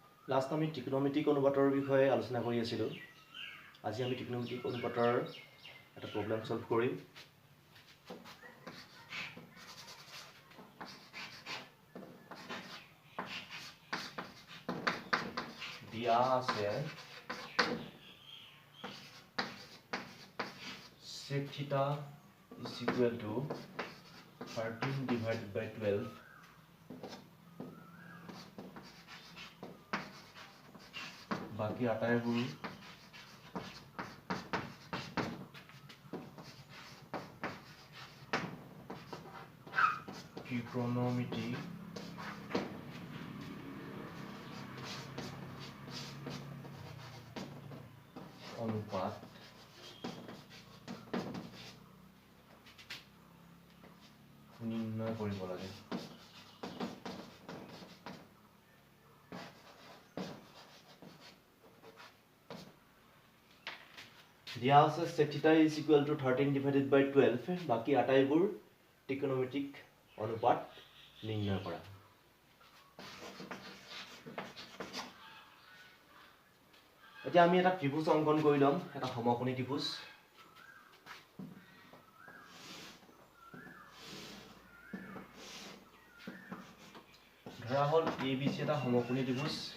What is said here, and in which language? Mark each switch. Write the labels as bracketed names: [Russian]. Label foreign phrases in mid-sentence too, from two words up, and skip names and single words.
[Assamese] লাষ্ট আমি ত্ৰিকোণমিতিক অনুপাতৰ বিষয়ে আলোচনা কৰি আছিলোঁ। আজি আমি ত্ৰিকোণমিতিক অনুপাতৰ এটা প্ৰব্লেম সলভ কৰিম। দিয়া আছে [English] sec theta is equal to 13 divided by 12 [Assamese] बाकी आटाइবোৰ ত্ৰিকোণমিতিক অনুপাত নিৰ্ণয় কৰিব লাগে। দিয়া আছে [English] sec theta is equal to 13 divided by 12 [Assamese] বাকি আটাইবোৰ ত্ৰিকোণমিতিক অনুপাত নিৰ্ণয় কৰা। এতিয়া আমি এটা ত্ৰিভুজ অংকন কৰি লম, এটা সমকোণী ত্ৰিভুজ। ধৰা হল ABC এটা সমকোণী ত্ৰিভুজ।